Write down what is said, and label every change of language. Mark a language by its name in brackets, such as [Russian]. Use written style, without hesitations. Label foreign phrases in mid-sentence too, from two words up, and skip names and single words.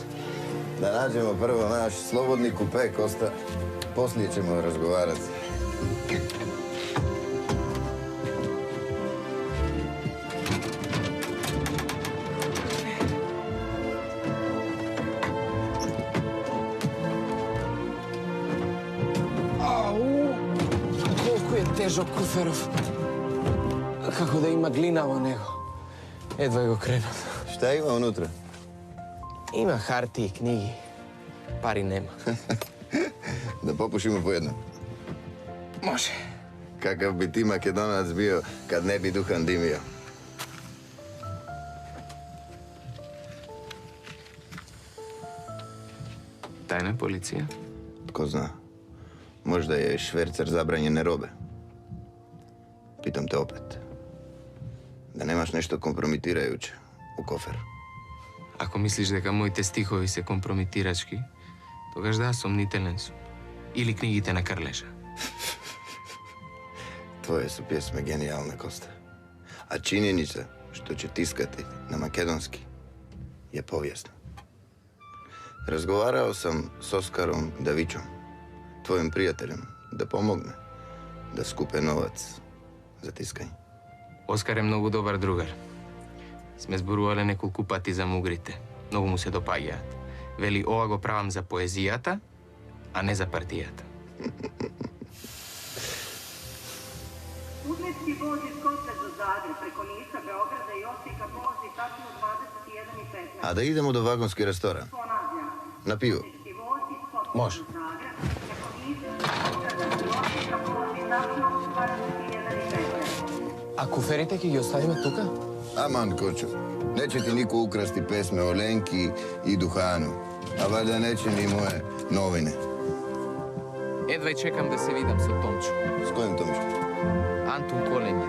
[Croatian] Да наđemo prvo naš slobodni kupe, Kosta. Poslije ćemo razgovarati. Ау! [Macedonian] Колку е тежок куферов. Како да има глина во него. Едва го кренат. Šta ima unutra? Има харти и книги. Пари нема. [Croatian] Da popušimo po jednom. [Macedonian] Може. [Croatian] Kakav bi ti Makedonac bio kad ne bi duhan dimio? [Macedonian] Тајна полиција? [Croatian] Tko zna? Možda je švercer zabranjene robe. Pitam te opet. Da nemaš nešto kompromitirajuće u koferu. [Macedonian] Ако мислиш дека моите стихови се компрометирачки, тогаш да, сомнителен сум. Или книгите на Карлежа. [Croatian] Tvoje su pjesme genijalne, Kosta. A činjenica što će tiskati na makedonski je povijesna. Razgovarao sam s Oskarom Davićom, tvojim prijateljem, da pomogne da skupe novac za tiskanje. [Macedonian] Оскар е многу добар другар. Сме зборувале неколку пати за мугрите. Многу му се допаѓаат. Вели, ова го правам за поезијата, а не за партијата. [Serbian] Putnički voz iz Koste za Zagreb preko Niša, Beograda i Osijeka polazi tačno u 21:15. [Croatian] A da idemo do vagonski restoran. [Serbian] Ponavljam. [Croatian] Na pivo. [Serbian] Putnički voz iz Koste [Macedonian] Može. [Serbian] za Zagreb preko Niša, Beograda i Osijeka polazi tačno u 21:15. [Macedonian] А куферите ќе ги оставиме тука? Aman, koču. [Serbian] Neće ti niko ukrasti pesme o Lenki i Duhanu. A valjda neće ni moje novine. [Macedonian] Едва чекам да се видам со Томчо. [Serbian] S kojim Tomčom? [Macedonian] Антон Коленјаш.